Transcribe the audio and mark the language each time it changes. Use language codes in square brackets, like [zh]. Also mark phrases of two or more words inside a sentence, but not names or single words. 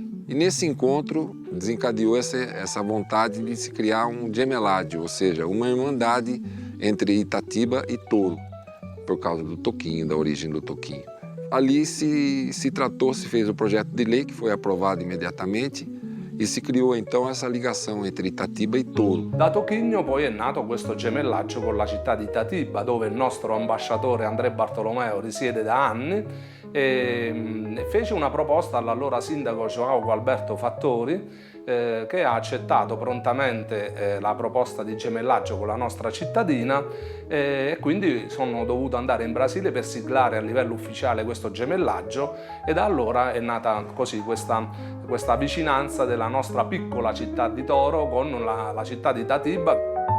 [pt] E nesse encontro desencadeou essa vontade de se criar um gemeládio, ou seja, uma irmandade entre Itatiba e Toro, por causa do Toquinho, da origem do Toquinho. Ali se fez o projeto de lei que foi aprovado imediatamente e [it] si criò [pt] então essa ligação entre Itatiba e Toro. [it] Da Toquinho poi è nato questo gemellaggio con la città di Itatiba, dove il nostro ambasciatore André Bartolomeo risiede da anni, e fece una proposta all'allora sindaco João Alberto Fattori, che ha accettato prontamente la proposta di gemellaggio con la nostra cittadina, e quindi sono dovuto andare in Brasile per siglare a livello ufficiale questo gemellaggio, e da allora è nata così questa vicinanza della nostra piccola città di Toro con la città di Itatiba.